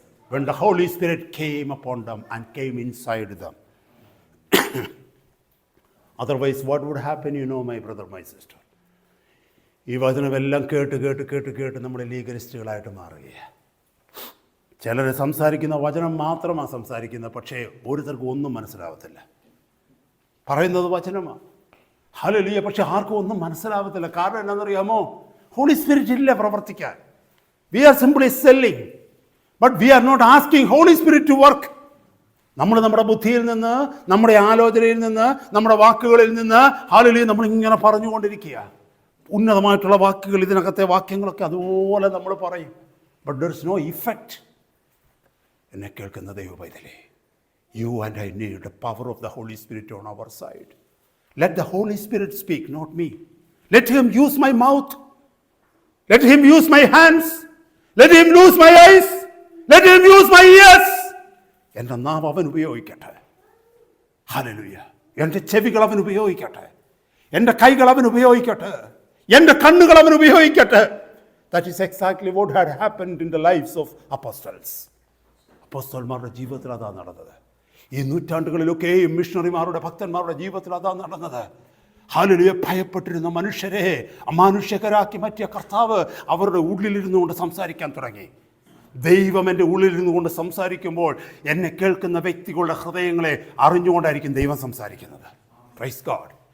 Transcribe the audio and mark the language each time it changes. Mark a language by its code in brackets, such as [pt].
[en] When the Holy Spirit came upon them and came inside them. Otherwise, what would happen, my brother, my sister? [ml] ഈ വചനമെല്ലാം കേട്ട് നമ്മൾ ലീഗലിസ്റ്റുകളായിട്ട് മാറുകയാണ്. ചിലർ സംസാരിക്കുന്ന വചനം മാത്രമാണ് സംസാരിക്കുന്നത്, പക്ഷേ ഓരോരുത്തർക്കും ഒന്നും മനസ്സിലാവത്തില്ല. പറയുന്നത് വചനമാണ്, ഹല്ലേലൂയ, പക്ഷെ ആർക്കും ഒന്നും മനസ്സിലാവത്തില്ല. കാരണം എന്താണെന്നറിയാമോ? [en] Holy Spirit [ml] ഇല്ല പ്രവർത്തിക്കാൻ. [en] We are simply selling, but we are not asking Holy Spirit to work. [ml] നമ്മൾ നമ്മുടെ ബുദ്ധിയിൽ നിന്ന്, നമ്മുടെ ആലോചനയിൽ നിന്ന്, നമ്മുടെ വാക്കുകളിൽ നിന്ന് ഹല്ലേലൂയ നമ്മൾ ഇങ്ങനെ പറഞ്ഞുകൊണ്ടിരിക്കുക. ഉന്നതമായിട്ടുള്ള വാക്കുകൾ, ഇതിനകത്തെ വാക്യങ്ങളൊക്കെ അതുപോലെ നമ്മൾ പറയും, [en] But there is no effect. [ml] എന്നെ കേൾക്കുന്ന ദൈവ പൈതലേ, [en] You and I need the power of the holy spirit on our side. Let the Holy Spirit speak, not me. Let him use my mouth. Let him use my hands. Let him use my eyes. Let him use my ears. [ml] എൻ്റെ നാവ് അവൻ ഉപയോഗിക്കട്ടെ. [en] Hallelujah. [ml] എൻ്റെ ചെവികൾ അവൻ ഉപയോഗിക്കട്ടെ. എൻ്റെ കൈകൾ അവൻ ഉപയോഗിക്കട്ടെ. എൻ്റെ കണ്ണുകൾ അവൻ ഉപയോഗിക്കട്ടെ. [en] That is exactly what had happened in the lives of apostles. [ml] അപ്പോസ്തലന്മാരുടെ ജീവിതത്തിൽ അതാണ് നടന്നത്. ഈ നൂറ്റാണ്ടുകളിലൊക്കെയും മിഷണറിമാരുടെ, ഭക്തന്മാരുടെ ജീവിതത്തിൽ അതാണ് നടന്നത്. ഹല്ലേലൂയ. ഭയപ്പെട്ടിരുന്ന മനുഷ്യരെ അമാനുഷ്യകരാക്കി മാറ്റിയ കർത്താവ് അവരുടെ ഉള്ളിലിരുന്നു കൊണ്ട് സംസാരിക്കാൻ തുടങ്ങി. ദൈവം എൻ്റെ ഉള്ളിലിരുന്നു കൊണ്ട് സംസാരിക്കുമ്പോൾ എന്നെ കേൾക്കുന്ന വ്യക്തികളുടെ ഹൃദയങ്ങളെ അറിഞ്ഞുകൊണ്ടായിരിക്കും ദൈവം സംസാരിക്കുന്നത്. [en] Praise God.